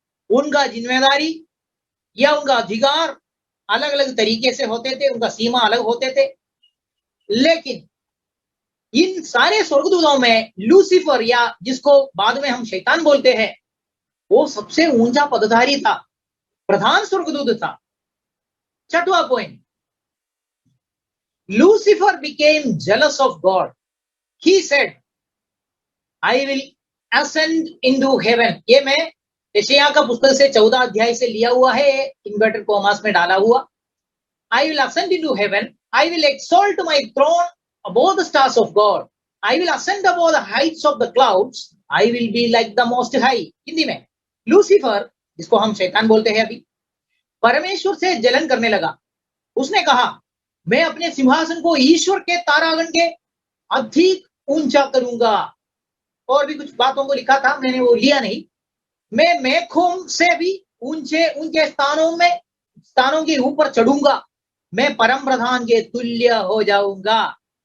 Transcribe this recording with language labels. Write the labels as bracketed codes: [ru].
[hi] उनका जिम्मेदारी या उनका अधिकार अलग अलग तरीके से होते थे, उनका सीमा अलग होते थे। लेकिन इन सारे स्वर्गदूतों में लूसीफर, या जिसको बाद में हम शैतान बोलते हैं, वो सबसे ऊंचा पदधारी था, प्रधान स्वर्गदूत था। छठवां point, [en] Lucifer became jealous of God. He said, I will ascend into heaven. [hi] ये मैं यशायाह का पुस्तक से 14 अध्याय से लिया हुआ है, इन्वर्टेड कॉमास में डाला हुआ। [en] I will ascend into heaven, I will exalt my throne above the stars of God, I will ascend above the heights of the clouds, I will be like the most high। [hi] Hindi में Lucifer, जिसको हम शैतान बोलते हैं, अभी परमेश्वर से जलन करने लगा। उसने कहा, मैं अपने सिंहासन को ईश्वर के तारागण के अधिक ऊंचा करूंगा। और भी कुछ बातों को लिखा था, मैंने वो लिया नहीं। मैं मेघों से भी ऊंचे ऊंचे स्थानों के ऊपर चढ़ूंगा, मैं परम प्रधान के तुल्य हो जाऊंगा।